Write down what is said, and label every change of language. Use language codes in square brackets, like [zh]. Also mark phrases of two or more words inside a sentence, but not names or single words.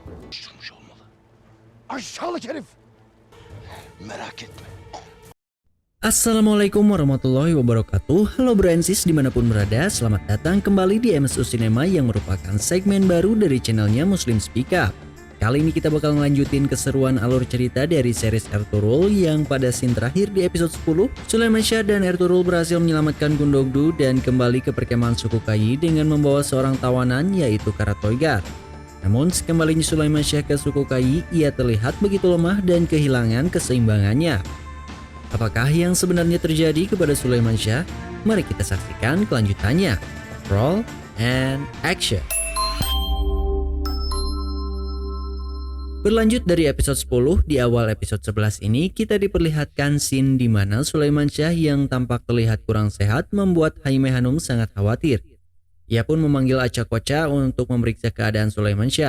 [tr] Düşürmüş olmalı. Aşağılık herif! Merak etme. [ar] السلام عليكم ورحمة الله وبركاته. [id] Halo Bransis dimanapun berada, selamat datang kembali di MSU Cinema yang merupakan segmen baru dari channelnya Muslim Speak Up. Kali ini kita bakal ngelanjutin keseruan alur cerita dari series Ertugrul yang pada scene terakhir di episode 10, Sulaiman Shah dan Ertugrul berhasil menyelamatkan Gundogdu dan kembali ke perkemahan suku Kai dengan membawa seorang tawanan yaitu Karatoigar. Namun sekembalinya Sulaiman Shah ke suku Kai, ia terlihat begitu lemah dan kehilangan keseimbangannya. Apakah yang sebenarnya terjadi kepada Sulaiman Shah? Mari kita saksikan kelanjutannya. [en] Roll and action. [id] Berlanjut dari episode 10, di awal episode 11 ini kita diperlihatkan scene di mana Sulaiman Shah yang tampak terlihat kurang sehat membuat Haime Hanum sangat khawatir. Ia pun memanggil Aca-Koca untuk memeriksa keadaan Sulaiman Shah.